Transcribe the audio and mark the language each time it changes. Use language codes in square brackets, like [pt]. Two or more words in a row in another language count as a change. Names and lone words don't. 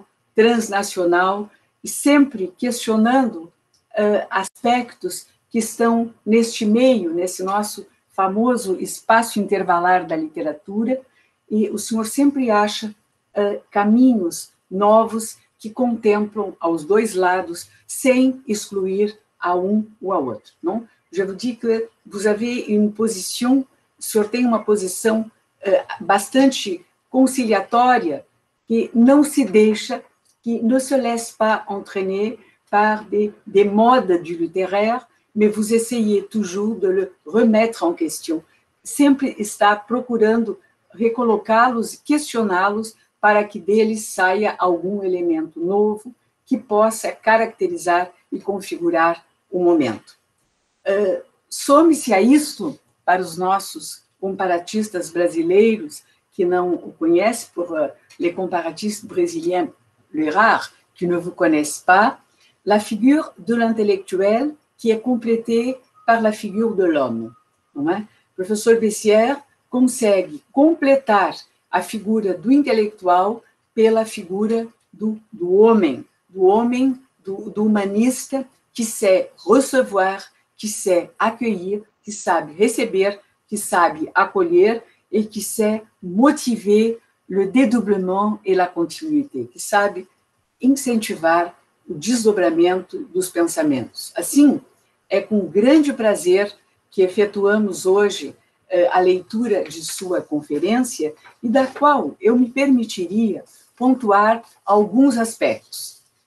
[pt] transnacional, e sempre questionando aspectos que estão neste meio, nesse nosso famoso espaço intervalar da literatura, e o senhor sempre acha caminhos novos que contemplam aos dois lados, sem excluir a um ou a outro. Não? [fr] Je vous dis que vous avez une position, [pt] o senhor tem uma posição bastante conciliatória, que não se deixa, [fr] qui ne se laisse pas entraîner par des modes du littéraire, mais vous essayez toujours de le remettre en question. [pt] Sempre está procurando recolocá-los, questioná-los, para que deles saia algum elemento novo que possa caracterizar e configurar o momento. Some-se a isto, para os nossos comparatistas brasileiros, que não o conhecem, [fr] pour les comparatistes brésiliens les rares qui ne vous connaissent pas, la figure de l'intellectuel qui est complétée par la figure de l'homme. [pt] Não é? O professor Bessières consegue completar a figura do intelectual pela figura do homem, do humanista, [fr] que sait recevoir, que sait accueillir, [pt] que sabe receber, que sabe acolher [fr] et qui sait motiver le dédoublement et la continuité, [pt] que sabe incentivar o desdobramento dos pensamentos. Assim, é com grande prazer que efetuamos hoje a leitura de sua conferência e da qual eu me permitiria pontuar alguns aspectos.